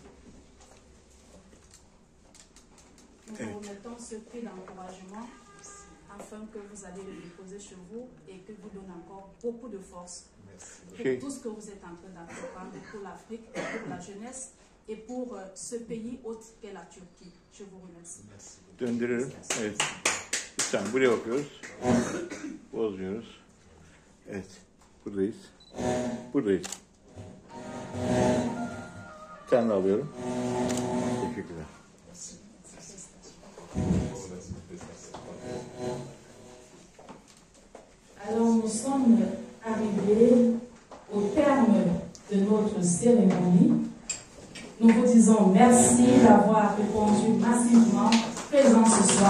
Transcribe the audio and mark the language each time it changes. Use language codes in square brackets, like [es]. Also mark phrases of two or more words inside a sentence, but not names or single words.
[fr] Nous vous remettons ce prix d'encouragement afin que vous allez le déposer chez vous et que vous donnez encore beaucoup de force pour tout ce que vous êtes en train d'entreprendre pour l'Afrique, pour la jeunesse et pour ce pays hôte qu'est la Turquie. Je vous remercie. [tr] Döndürelim. Evet. Bir saniye buraya bakıyoruz. Bozmuyoruz. Evet. Buradayız. Buradayız. Bir tane daha alıyorum. Teşekkürler. [fr] Alors nous sommes arrivés au terme de notre cérémonie. Nous vous disons merci d'avoir répondu massivement présent ce soir.